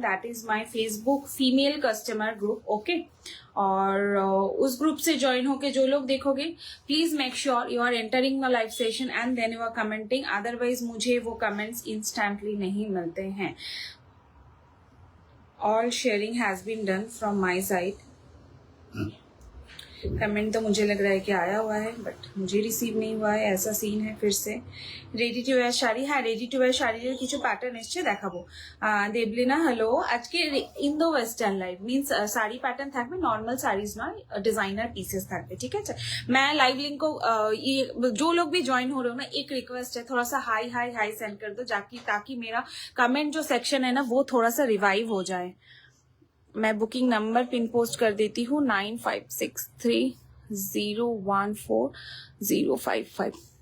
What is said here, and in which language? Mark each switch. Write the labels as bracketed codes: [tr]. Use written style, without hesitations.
[en] That is my Facebook female customer group. Okay, [hi] और उस group से ज्वाइन होके जो लोग देखोगे, [en] Please make sure you are entering the live session and then you are commenting. [hi] Otherwise मुझे वो कमेंट्स इंस्टेंटली नहीं मिलते हैं. [en] All sharing has been done from my side. [hi] Comment तो मुझे लग रहा है कि आया हुआ है, बट मुझे रिसीव नहीं हुआ है. ऐसा सीन है. फिर से [bn] রেডি টু ওয়্যার শাড়ি, হ্যাঁ রেডি টু ওয়্যার শাড়ির কিছু প্যাটার্ন এসছে, দেখাবো. দেবলিনা হ্যালো, আজকে Indo western live means sari pattern থাকবে, নর্মাল শাড়িজ নয়, डिजाइनर पीसेस থাকবে. [hi] ठीक है, मैं लाइव लिंक को ये जो लोग भी ज्वाइन हो रहे हो ना, एक रिक्वेस्ट है, थोड़ा सा हाई हाई हाई सेंड कर दो, ताकि मेरा कमेंट जो सेक्शन है ना वो थोड़ा सा रिवाइव हो जाए. मैं बुकिंग नंबर पिन पोस्ट कर देती हूँ 9563014055.